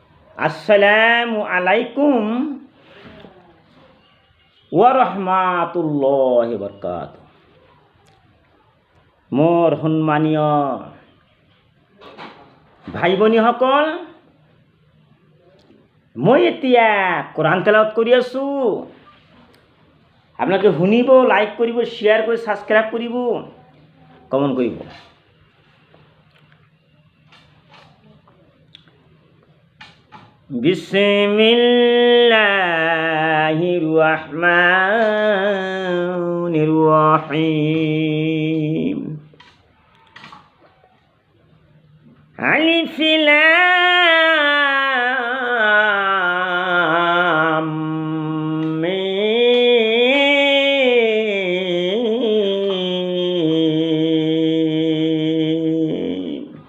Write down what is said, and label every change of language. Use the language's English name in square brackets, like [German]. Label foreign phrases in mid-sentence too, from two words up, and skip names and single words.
[Arabic] السلام عليكم ورحمة الله وبركاته. [Assamese] মোৰ সন্মানীয় ভাই ভনীসকল, মই এতিয়া কোৰাণ তেলাওয়াত কৰি আছোঁ। আপোনালোকে শুনিব, লাইক কৰিব, শ্বেয়াৰ কৰি ছাবস্ক্ৰাইব কৰিব, কমেণ্ট কৰিব। [Arabic] بسم الله الرحمن الرحيم. ألف لام ميم.